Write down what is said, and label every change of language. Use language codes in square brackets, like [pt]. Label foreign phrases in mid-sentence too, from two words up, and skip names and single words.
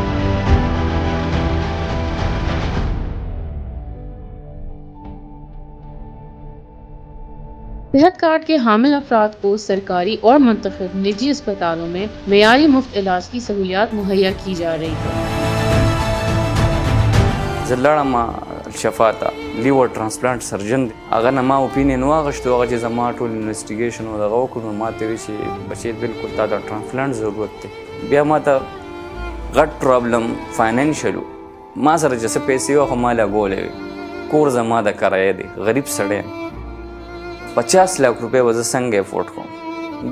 [ur] صحت کارڈ کے حامل افراد کو سرکاری اور منتخب نجی اسپتالوں میں معیاری مفت علاج کی سہولیات مہیا کی جا رہی ہے۔ [ps] زلاړه شفا ته [en] liver transplant surgeon [ps] دی، هغه نه ما اوپینین واغشتو، هغه چې زما ټول انویسټیګیشن او دغه وکړو، نو ما ته ویل چې بچی بالکل تا د ټرانسپلانټ ضرورت دی۔ بیا ما ته غټ [en] problem financial [ps] و، ما سره چې څه پیسې وه خو ما لګولې وې، کور زما د کرایه دی، غریب سړی یم، 50 لاک روپۍ به زه څنګه افورډ کوم؟